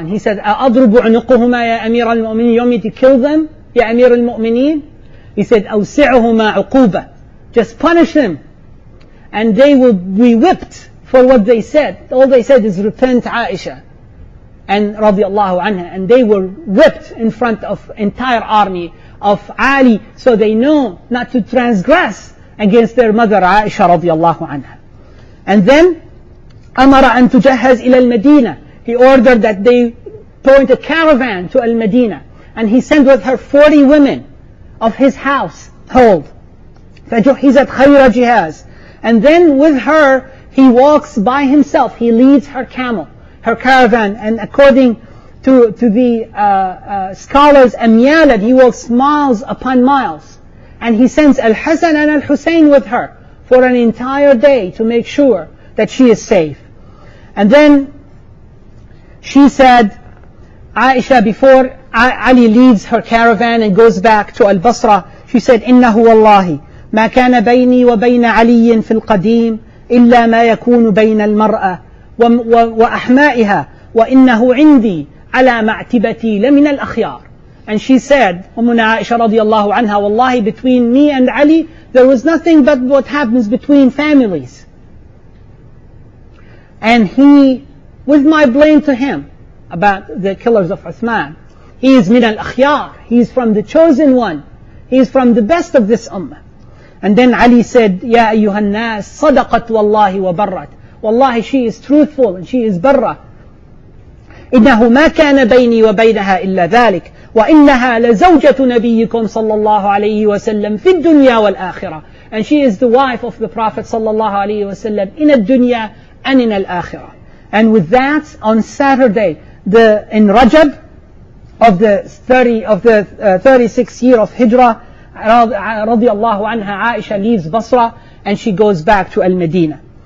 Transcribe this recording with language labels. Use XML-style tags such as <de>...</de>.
<en>And he said,</en> <ar>أَضْرُبُ عُنُقُهُمَا يَا أَمِيرَ الْمُؤْمِنِينَ.</ar> <en>You want me to kill them? Ya Amir al-Mu'mineen? He said, أَوْسِعُهُمَا عُقُوبَةً. Just punish them. And they will be whipped for what they said. All they said is, repent, Aisha. And radiallahu anha. And they were whipped in front of entire army of Ali. So they know not to transgress against their mother Aisha radiallahu anha. And then,</en> <ar>أَمَرَ أَن تُجَهَّزْ إِلَى الْمَدِينَةِ.</ar> <en>He ordered that they point a caravan to Al-Madinah. And he sent with her 40 women of his household.</en> <ar>فَجُحِّزَتْ خَيْرَ جِهَازٍ.</ar> <en>And then with her, he walks by himself. He leads her camel, her caravan. And according to the scholars, أَمْيَالًا, he walks miles upon miles. And he sends Al-Hasan and Al-Hussein with her for an entire day to make sure that she is safe. And then she said,</en> <ar>Aisha, before Ali leaves her caravan and goes back to Al-Basra, she said, إِنَّهُ وَاللَّهِ مَا كَانَ بَيْنِي وَبَيْنَ عَلِيٍّ فِي الْقَدِيمِ إِلَّا مَا يَكُونُ بَيْنَ الْمَرْأَةِ وَأَحْمَائِهَا وَإِنَّهُ عِنْدِي عَلَى مَعْتِبَتِي لَمِنَ الْأَخْيَارِ.</ar> <en>And she said, Ummuna Aisha radiallahu anha, Wallahi, between me and Ali, there was nothing but what happens between families. And he, with my blame to him about the killers of Uthman, he is min al-akhyar, he is from the chosen one, he is from the best of this ummah. And then Ali said,</en> <ar>Ya ayyuhan nas, sadaqat wallahi wa barrat.</ar> <en>Wallahi, she is truthful and she is barra.</en> <ar>إنه ما كان بيني وبينها إلا ذلك وإنها لزوجة نبيكم صلى الله عليه وسلم في الدنيا والآخرة.</ar> <en>And she is the wife of the Prophet صلى الله عليه وسلم in الدنيا and in الآخرة. And with that, on Saturday, in Rajab of the 36th year of Hijrah, radiallahu anha, Aisha leaves Basra and she goes back to Al-Medina.</en>